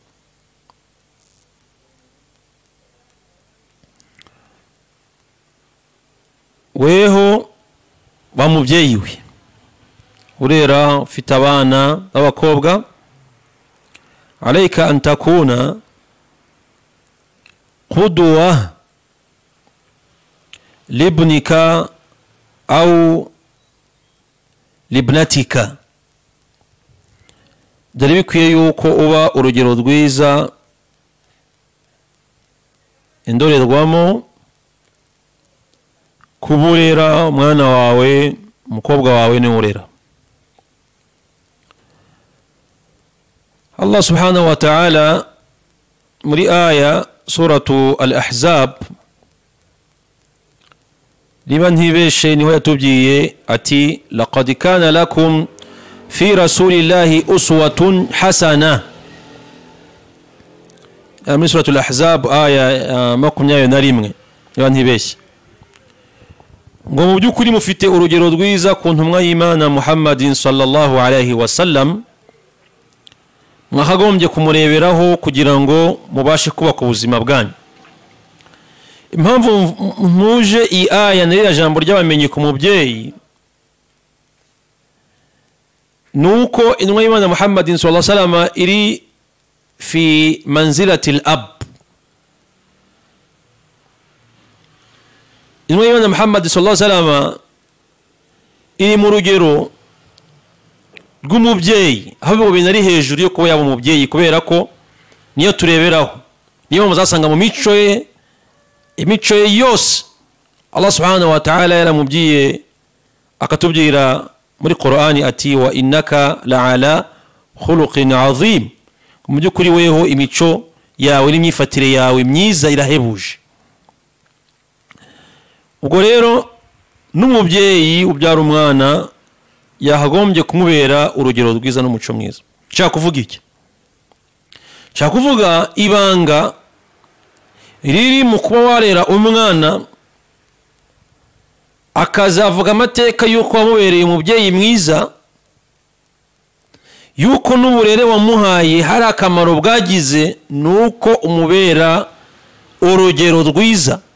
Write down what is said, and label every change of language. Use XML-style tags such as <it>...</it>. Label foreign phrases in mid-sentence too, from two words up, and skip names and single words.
<rw>Weho ba mubyeyi we urera ufite abana b'abakobwa,</rw> <ar>عليك أن تكون قدوة لابنك أو لابنتك,</ar> <rw>byari bikwiye yuko uba urugero rwiza, indorerwamo kuburera umwana wawe, umukobwa wawe ni urera.</rw> <ar>الله سبحانه وتعالى</ar> <rw>muri aya suratu al-Ahzab niba ntibeshe niho yatubwiye ati</rw> <ar>لقد كان لكم في رسول الله أسوة حسنة.</ar> <rw>Muri suratu al-Ahzab aya 21 niba ntibeshe ngo mu byukuri mufite urugero rwiza ku ntumwa y'Imana Muhammadin</rw> <ar>صلى الله عليه وسلم,</ar> <rw>mwakagombye kumureberaho kugira ngo mubashe kubaka ubuzima bwanyu. Impamvu muje iyi aya n'iriya jambo ry'abamenyi ku mubyeyi nuko intumwa y'Imana Muhammadin</rw> <ar>صلى الله عليه وسلم</ar> <rw>iri</rw> <ar>في منزلة الأب.</ar> <rw>Intumwa y'Imana Muhammad</rw> <ar>صلى الله عليه وسلم</ar> <rw>iri mu rugero rw'umubyeyi, aho bintu ari hejuru yo kuba yaba umubyeyi, kubera ko niyo tureberaho, niyo muzasanga mu imico ye yose</rw> <ar>الله سبحانه وتعالى</ar> <rw>yaramubwiye akatubwira muri Qur'ani ati</rw> <ar>وإنك لعلى خلق عظيم,</ar> <rw>mu byukuri weho imico yawe n'imyifatire yawe myiza irahebuje. Ubwo rero n'umubyeyi ubyara umwana yahagombye kumubera urugero rwiza n'umuco mwiza. Nshaka kuvuga iki? Nshaka kuvuga ibanga riri mu kuba warera umwana akazavuga amateka y'uko wamubereye umubyeyi mwiza, y'uko n'uburere wamuhaye hari akamaro bwagize, nuko umubera urugero rwiza.</rw>